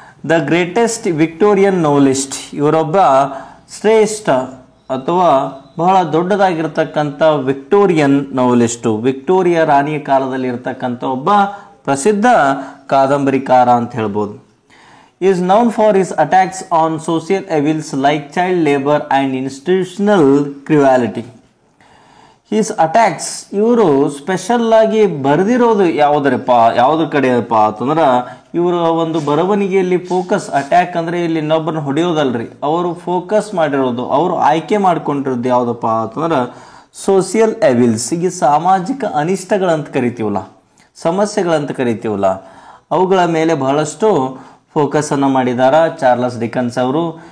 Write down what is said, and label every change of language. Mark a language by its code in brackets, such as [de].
[en] the greatest Victorian novelist, [kn] ಇವರೊಬ್ಬ ಶ್ರೇಷ್ಠ ಅಥವಾ ಬಹಳ ದೊಡ್ಡದಾಗಿರ್ತಕ್ಕಂಥ ವಿಕ್ಟೋರಿಯನ್ ನೋವೆಲಿಸ್ಟು, ವಿಕ್ಟೋರಿಯಾ ರಾಣಿಯ ಕಾಲದಲ್ಲಿ ಇರ್ತಕ್ಕಂಥ ಒಬ್ಬ ಪ್ರಸಿದ್ಧ ಕಾದಂಬರಿಕಾರ ಅಂತ ಹೇಳ್ಬೋದು. [en] is known for his attacks on social evils like child labor and institutional cruelty. His attacks, [kn] ಇವರು ಸ್ಪೆಷಲ್ ಆಗಿ ಬರೆದಿರೋದು ಯಾವ್ದ್ರ ಕಡೆಯಪ್ಪ ಅಂತಂದ್ರೆ ಇವರು ಒಂದು ಬರವಣಿಗೆಯಲ್ಲಿ ಫೋಕಸ್, ಅಟ್ಯಾಕ್ ಅಂದ್ರೆ ಇಲ್ಲಿ ಇನ್ನೊಬ್ಬರನ್ನ ಹೊಡೆಯೋದಲ್ರಿ, ಅವರು ಫೋಕಸ್ ಮಾಡಿರೋದು, ಅವರು ಆಯ್ಕೆ ಮಾಡ್ಕೊಂಡಿರೋದು ಯಾವುದಪ್ಪ ಅಂತಂದ್ರೆ ಸೋಷಿಯಲ್ ಎವಿಲ್ಸ್, ಈಗ ಸಾಮಾಜಿಕ ಅನಿಷ್ಟಗಳಂತ ಕರಿತೀವಲ್ಲ, ಸಮಸ್ಯೆಗಳಂತ ಕರಿತೀವಲ್ಲ, ಅವುಗಳ ಮೇಲೆ ಬಹಳಷ್ಟು ಫೋಕಸನ್ನು ಮಾಡಿದಾರ ಚಾರ್ಲಸ್ ಡಿಕನ್ಸ್ ಅವರು.